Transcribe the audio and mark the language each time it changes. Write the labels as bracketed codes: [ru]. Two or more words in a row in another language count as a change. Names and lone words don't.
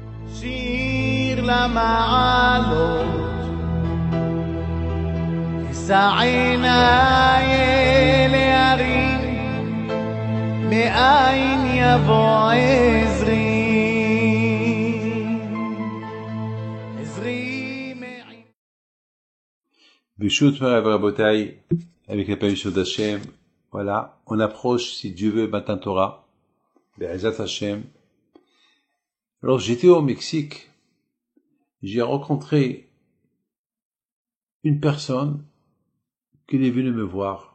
[he] שיר למעלות, אשא עיניי אל ההרים, מאין יבוא עזרי. ברשות רבותיי, [fr] avec la permission d'Hachem, voilà, on approche, si Dieu veut, [he] מתן תורה, בעזרת השם. [fr] Alors j'étais au Mexique, j'ai rencontré une personne qui est venue me voir.